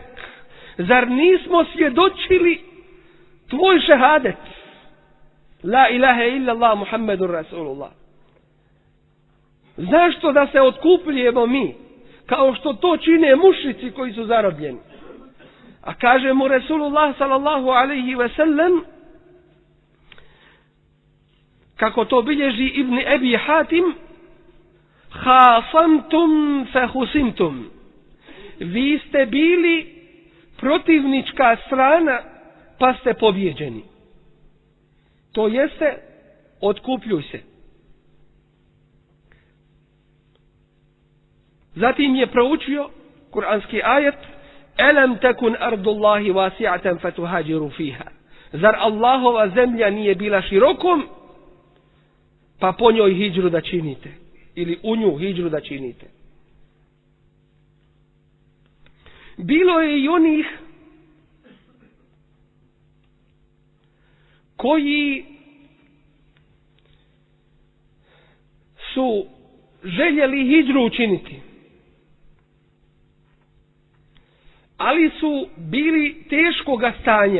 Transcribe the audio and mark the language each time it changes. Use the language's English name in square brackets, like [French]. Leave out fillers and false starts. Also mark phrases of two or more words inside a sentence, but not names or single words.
[Bosnian] Zar nismo svjedočili tvoj šehadet? [Arabic] لا إله إلا الله محمد رسول الله. [Bosnian] Zašto da se otkupljujemo mi, kao što to čine mušrici koji su zarobljeni? A kaže mu Rasulullah [Arabic] صلى الله عليه وسلم, [Bosnian] kako to bilježi Ibn Abi Hatim: [Arabic] خاصمتم فخصمتم. [Bosnian] Vi ste bili protivnička strana, pa ste pobjeđeni. To jeste, otkupljuj se. Zatim je proučio kuranski ajet: [Arabic] ألم تكن أرض الله واسعة فتهاجروا فيها. [Bosnian] Zar Allahova zemlja nije bila širokom, pa po njoj hidžru da činite, ili u nju hidžru da činite. Bilo je i onih koji su željeli hidžru učiniti, ali su bili teškoga stanja.